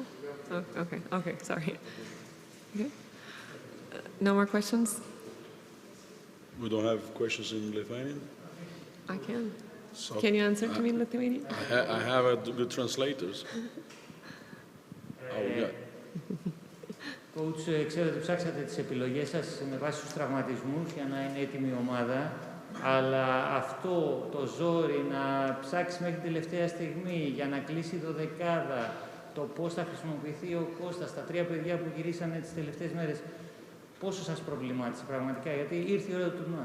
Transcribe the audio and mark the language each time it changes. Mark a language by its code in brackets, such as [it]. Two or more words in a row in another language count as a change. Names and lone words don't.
[en] Oh, okay, sorry. Okay. No more questions? We don't have questions in Lithuanian? I can. So, can you answer to me in Lithuanian? I have good translators. Coach, [el] ξέρω ότι ψάξατε τις επιλογές σας με βάση τους τραυματισμούς για να είναι έτοιμη η ομάδα, αλλά αυτό το ζόρι να ψάξει μέχρι την τελευταία στιγμή για να κλείσει το δεκάδα, το πώς θα χρησιμοποιηθεί ο Κώστας, τα 3 παιδιά που γυρίσανε τις τελευταίες μέρες, πόσο σας προβλημάτισε πραγματικά, γιατί ήρθε η ώρα του τουρνουά?